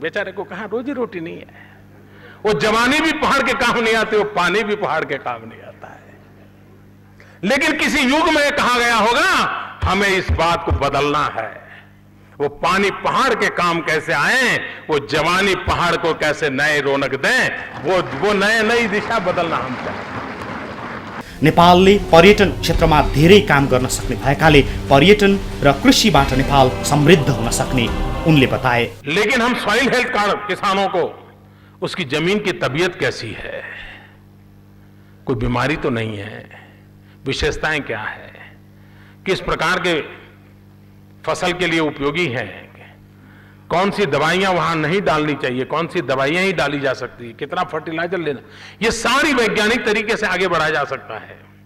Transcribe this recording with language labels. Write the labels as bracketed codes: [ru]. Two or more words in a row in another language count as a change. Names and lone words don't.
[hi] बेचारे को कहा रोजी रोटी नहीं है। वो जवानी भी पहाड़ के काम नहीं आते, वो पानी भी पहाड़ के काम नहीं आता है। लेकिन किसी युग में कहा गया होगा हमें इस बात को बदलना है। वो पानी पहाड़ के काम कैसे आए, वो जवानी पहाड़ को कैसे नए रौनक दें, वो नई दिशा बदलना हम चाहते हैं। [ne] नेपालले पर्यटन क्षेत्रमा धेरै काम गर्न सक्ने भएकाले पर्यटन र कृषिबाट नेपाल समृद्ध हुन सक्ने उनले बताए। [hi] लेकिन हम [en] soil health card [hi] किसानों को, उसकी जमीन की तबीयत कैसी है, कोई बीमारी तो नहीं है, विशेषताएं क्या है, किस प्रकार के फसल के लिए उपयोगी हैं, कौन सी दवाइयां वहां नहीं डालनी चाहिए, कौन सी दवाइयां ही डाली जा सकती है, कितना फर्टिलाइजर लेना, ये सारी वैज्ञानिक तरीके से आगे बढ़ाया जा सकता है।